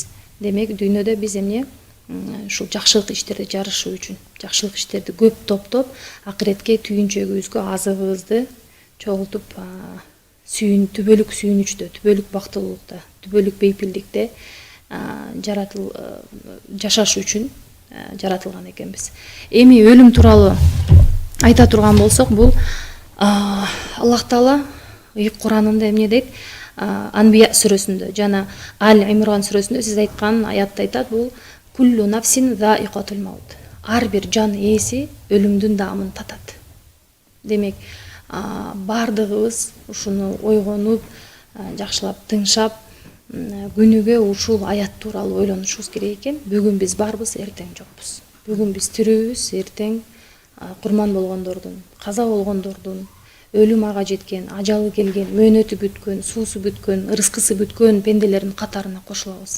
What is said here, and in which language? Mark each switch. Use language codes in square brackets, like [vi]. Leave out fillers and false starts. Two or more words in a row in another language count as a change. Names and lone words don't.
[ky] Демек, дүйнөдө биз эмне ушул жакшылык иштерди жарышуу үчүн, жакшылык иштерди көп топтоп, акыретке түйүнчөгүбүзгө азыгыбызды чогултуп, түбөлүк сүйүнүчтө, түбөлүк бактылуулукта, түбөлүк бейпилдикте жашаш үчүн жаратылган экенбиз. Эми өлүм тууралуу айта турган болсок, бул Аллах Таала Куранында эмне дейт? Анбия сүрөсүндө жана Ал Имран сүрөсүндө сиз айткан аятта айтат, бул [ar] كل نفس ذائقة الموت. [ky] Ар бир жан ээси өлүмдүн даамын татат. Демек, бардыгыбыз ушуну ойгонуп, жакшылап тыңшап, күнүгө ушул аят тууралуу ойлонушубуз керек экен. Бүгүн биз барбыз, эртең жокпуз. Бүгүн биз тирүүбүз, эртең курман болгондордун, каза болгондордун, өлүм ага жеткен, ажалы келген, мөөнөтү бүткөн, суусу бүткөн, ырыскысы бүткөн пенделердин катарына кошулабыз.